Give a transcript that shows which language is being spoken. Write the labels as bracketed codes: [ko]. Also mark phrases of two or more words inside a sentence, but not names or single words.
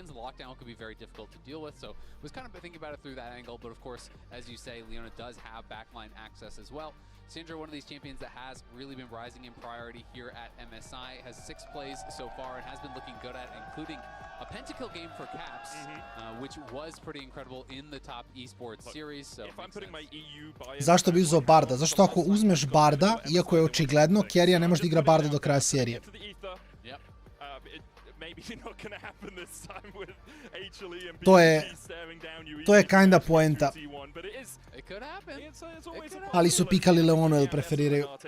[en] Lockdown could be very difficult to deal with, so I was kind of thinking about it through that angle, but of course, as you say, Leona does have backline access as well. Syndra, one of these champions that has really been rising in priority here at MSI, has 6 plays so far and has been looking good at, including a pentakill game for Caps, which was pretty incredible in the top esports series. So [sr] zašto bi uzeo Barda? Zašto ako uzmeš Barda, iako je očigledno, Keria ne može da igra Barda do kraja serije? To je kinda poenta. Ali su pikali Leonu jer preferiraju.